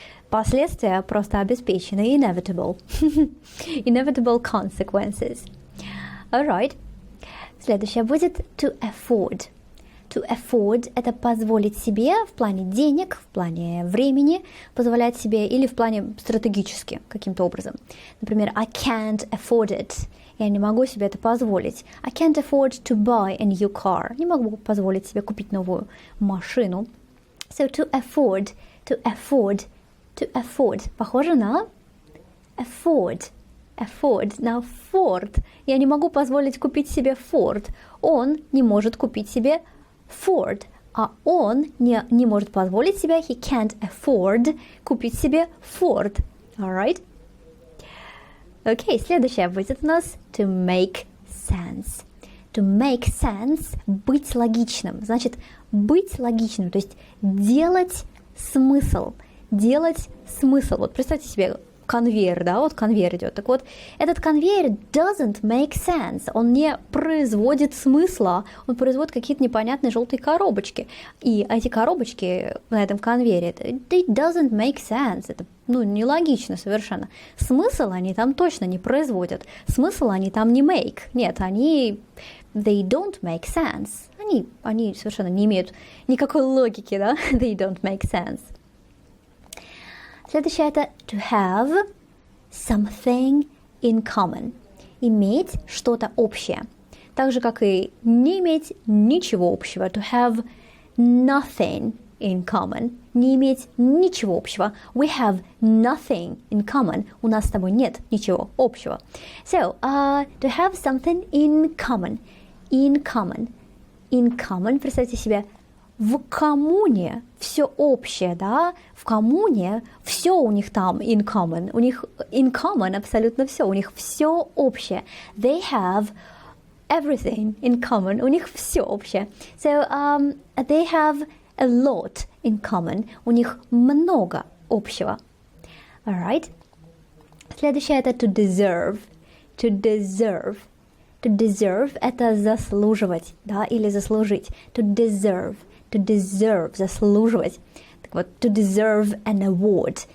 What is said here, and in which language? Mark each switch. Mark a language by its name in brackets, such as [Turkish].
[Russian] Последствия просто обеспечены, inevitable. [English] Inevitable consequences. Alright. [Russian] Следующее будет to afford. To afford – это позволить себе в плане денег, в плане времени, позволять себе или в плане стратегически каким-то образом. [English] Например, I can't afford it. [Russian] Я не могу себе это позволить. [English] I can't afford to buy a new car. [Russian] Не могу позволить себе купить новую машину. [English] So to afford, to afford, to afford. [Russian] Похоже на afford. Afford, на Ford. Я не могу позволить купить себе Ford. Он не может купить себе Ford. А он не может позволить себе, [English] he can't afford, [Russian] купить себе Ford. [English] Alright? [Russian] Окей, следующее будет у нас to make sense. [English] To make sense – [Russian] быть логичным. Значит, быть логичным, то есть делать смысл. Делать смысл. Вот представьте себе, конвейер, да, вот конвейер идет. Так вот, этот конвейер [English] doesn't make sense. [Russian] Он не производит смысла, он производит какие-то непонятные желтые коробочки. И эти коробочки на этом конвейере, [English] it doesn't make sense. [Russian] Это, нелогично совершенно. Смысл они там точно не производят. Смысл они там не make. [English] Нет, they don't make sense. [Russian] Они совершенно не имеют никакой логики, да? [English] They don't make sense. [Russian] Следующее это [English] to have something [Russian] in common. Иметь что-то общее. Так же, как и не иметь ничего общего. [English] To have nothing in common. [Russian] Не иметь ничего общего. [English] We have nothing in common. [Russian] У нас с тобой нет ничего общего. [English] So, to have something in common. In common. [Russian] In common, представьте себе, в коммуне все общее, да? В коммуне все у них там in common. У них in common абсолютно все. У них все общее. [English] They have everything in common. [Russian] У них все общее. [English] So, they have a lot in common. [Russian] У них много общего. Alright. Следующее это to deserve. [English] To deserve. [Russian] To deserve это заслуживать, да, или заслужить. [English] To deserve. To deserve. Заслуживать. [Russian] Так вот, [English] to deserve an award.